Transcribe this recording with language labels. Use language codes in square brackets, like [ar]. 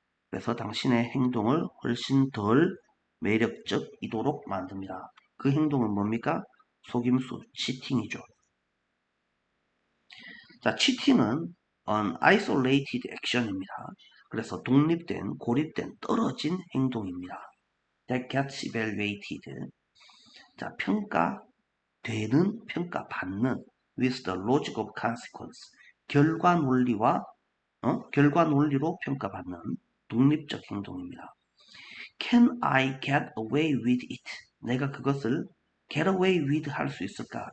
[ko] 그래서 당신의 행동을 훨씬 덜 매력적이도록 만듭니다. 그 행동은 뭡니까? 속임수, 치팅이죠. [en] 자, 치팅은 an isolated action입니다. [ko] 그래서 독립된, 고립된, 떨어진 행동입니다. [en] That gets evaluated. 자, [ko] 평가되는, 평가받는 [en] with the logic of consequence. [ko] 결과 논리와 결과 논리로 평가받는 독립적 행동입니다. [en] Can I get away with it? [ko] 내가 그것을 [en] get away with [ko] 할 수 있을까?